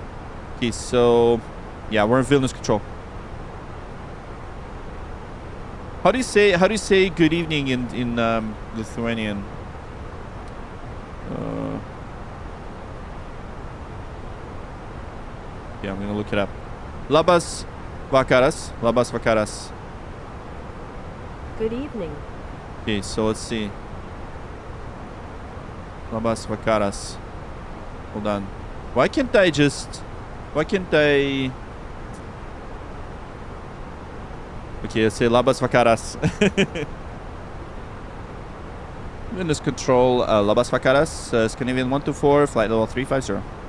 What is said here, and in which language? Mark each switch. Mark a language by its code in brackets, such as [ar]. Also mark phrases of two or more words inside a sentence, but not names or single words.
[en] Okay, so yeah, we're in Vilnius control. How do you say good evening in Lithuanian? Yeah, I'm gonna look it up. [lt] Labas vakaras. Labas vakaras. [en] Good evening. Okay, so let's see. [lt] Labas vakaras. [en] Hold on. Why can't I... Okay, let's say [lt] Labas Vakaras. [en] Vilnius control, [lt] Labas Vakaras, [en] Scandinavian 124, flight level 350.